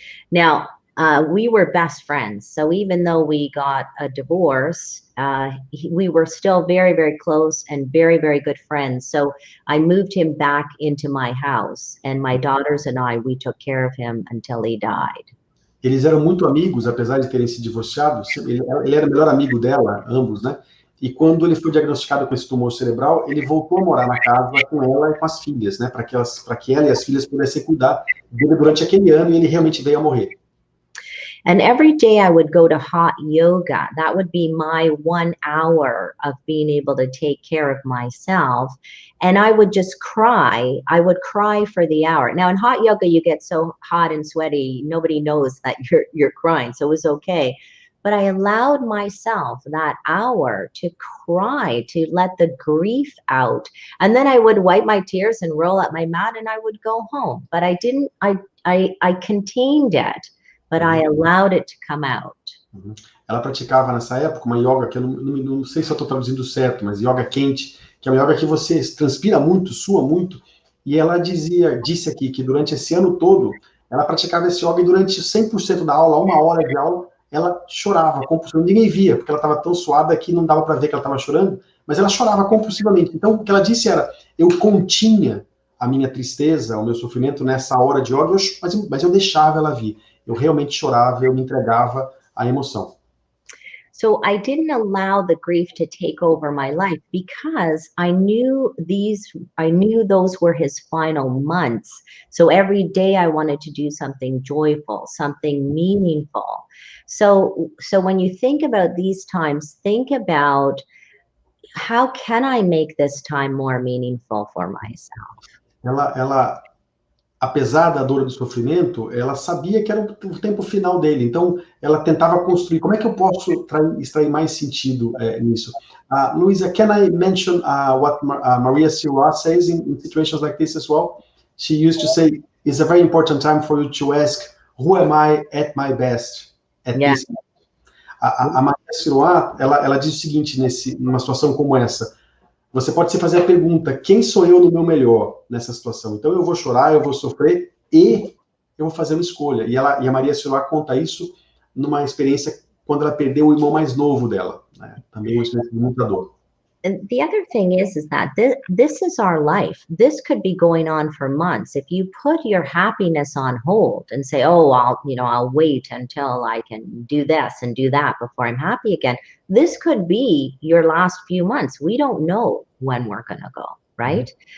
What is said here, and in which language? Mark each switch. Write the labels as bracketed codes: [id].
[en] Now, we were best friends. So even though we got a divorce, we were still very, very close and very, very good friends. So I moved him back into my house, and my daughters and I, we took care of him until he died. [pt] Eles eram muito amigos, apesar de terem se divorciado. Ele era o melhor amigo dela, ambos, né? E quando ele foi diagnosticado com esse tumor cerebral, ele voltou a morar na casa com ela e com as filhas, né? Para que ela e as filhas pudessem cuidar dele durante aquele ano, e ele realmente veio a morrer. [en] And every day I would go to hot yoga. That would be my 1 hour of being able to take care of myself. And I would just cry. I would cry for the hour. Now in hot yoga, you get so hot and sweaty, nobody knows that you're crying. So it was okay. But I allowed myself that hour to cry, to let the grief out. And then I would wipe my tears and roll up my mat and I would go home. But I didn't, I contained it. But I allowed it to come out. [pt] Ela praticava nessa época uma yoga que eu não sei se eu estou traduzindo certo, mas yoga quente, que é uma yoga que você transpira muito, sua muito, e ela disse aqui que durante esse ano todo, ela praticava esse yoga e durante 100% da aula, 1 hora de aula, ela chorava compulsivamente. Ninguém via, porque ela estava tão suada que não dava para ver que ela estava chorando, mas ela chorava compulsivamente. Então, o que ela disse era, eu continha a minha tristeza, o meu sofrimento nessa hora de yoga, mas eu deixava ela vir. Eu realmente chorava, eu me entregava à emoção. [en] So I didn't allow the grief to take over my life because I knew those were his final months. So every day I wanted to do something joyful, something meaningful. So when you think about these times, think about how can I make this time more meaningful for myself? [pt] Ela apesar da dor e do sofrimento, ela sabia que era o tempo final dele. Então, ela tentava construir. Como é que eu posso extrair mais sentido nisso? [en] Louisa, can I mention what Maria Silva says in situations like this as well? She used to say, it's a very important time for you to ask, who am I at my best? [pt] This a Maria Silva, ela diz o seguinte, numa situação como essa, você pode se fazer a pergunta, quem sou eu no meu melhor nessa situação? Então eu vou chorar, eu vou sofrer e eu vou fazer uma escolha. E a Maria Silva conta isso numa experiência quando ela perdeu o irmão mais novo dela, né? Também uma experiência de muita dor. [en] And the other thing is that this is our life. This could be going on for months. If you put your happiness on hold and say, oh, I'll wait until I can do this and do that before I'm happy again. This could be your last few months. We don't know when we're going to go, right?